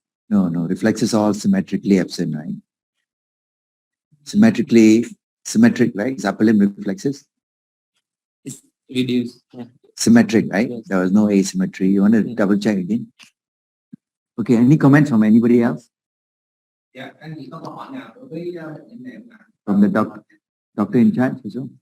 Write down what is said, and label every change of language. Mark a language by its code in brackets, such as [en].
[en] No, reflexes all symmetrically absent, right? Symmetric, right? His upper limb reflexes? It's reduced. Yeah. Symmetric, right? Yes. There was no asymmetry. You want to double check again? Okay, any comments from anybody else? [vi] Yeah, anh chỉ có câu hỏi nào đối với bệnh nhân này mà? [en] From the doctor in charge, is it?